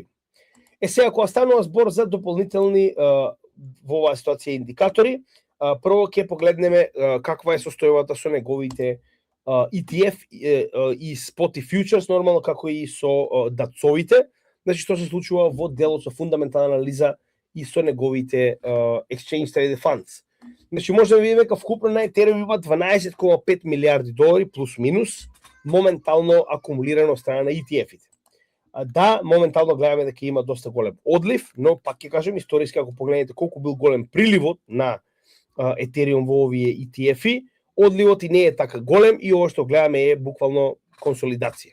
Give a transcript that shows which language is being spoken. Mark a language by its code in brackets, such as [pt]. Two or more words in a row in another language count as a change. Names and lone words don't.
[mk] Сега кога станува збор за дополнителни во оваа ситуација индикатори, прво ќе погледнеме каква е состојбата со неговите ETF и spot и futures, нормално како и со дацовите, значи што се случува во делот со фундаментална анализа и со неговите [en] exchange traded funds. [mk] Значи може да видиме дека вкупно на Ethereum има 12,5 милиарди долари плюс минус моментално акумулирано од страна на ETF-ите. Да, моментално гледаме дека има доста голем одлив, но пак ќе кажем историски ако погледнете колку бил голем приливот на Ethereum во овие ETF-и, одливот и не е така голем и ова што гледаме е буквално консолидација.